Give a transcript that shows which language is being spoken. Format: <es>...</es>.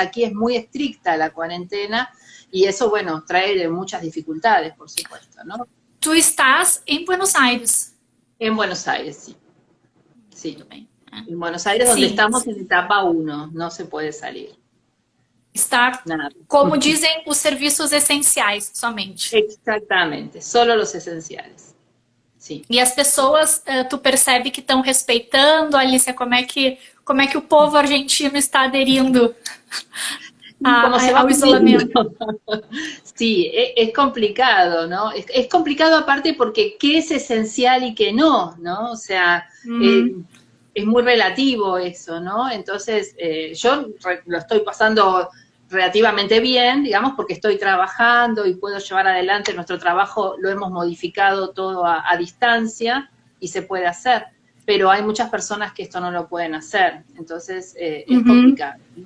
<es>Aquí es muy estricta la cuarentena y eso, bueno, trae muchas dificultades, por supuesto, ¿no? ¿Tú estás en Buenos Aires? En Buenos Aires, sí. Sí, en Buenos Aires, donde estamos en etapa 1, no se puede salir.</es> <pt>Estar, como dizem, os serviços essenciais somente.</pt> <es>Exatamente, solo los esenciales.</es> <pt>Sim. E as pessoas, tu percebe que estão respeitando, Alicia, como é que o povo argentino está aderindo ao isolamento?</pt> <es>Sí, es complicado, ¿no? Es complicado aparte porque qué es esencial y qué no, ¿no? O sea, es muy relativo eso, ¿no? Entonces, yo lo estoy pasando relativamente bien, digamos, porque estoy trabajando y puedo llevar adelante nuestro trabajo, lo hemos modificado todo a distancia y se puede hacer, pero hay muchas personas que esto no lo pueden hacer, entonces es complicado.</es>